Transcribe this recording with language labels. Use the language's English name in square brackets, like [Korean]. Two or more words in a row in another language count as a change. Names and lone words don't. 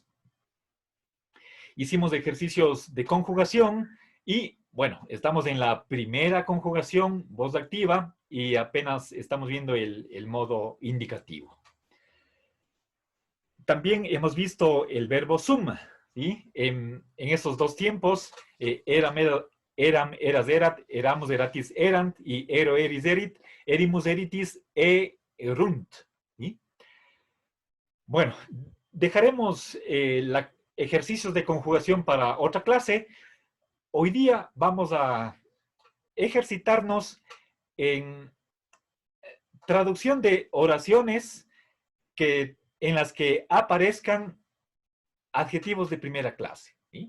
[Spanish] Hicimos ejercicios de conjugación y, bueno, estamos en la primera conjugación, voz activa, y apenas estamos viendo el modo indicativo. También hemos visto el verbo sum, ¿sí? En esos dos tiempos, [Latin] eram, eras, erat, eramos, eratis, erant, y ero, eris, erit, erimus, eritis, erunt, [Spanish] ¿sí? Bueno, dejaremos ejercicios de conjugación para otra clase. Hoy día vamos a ejercitarnos en traducción de oraciones en las que aparezcan adjetivos de primera clase, ¿sí?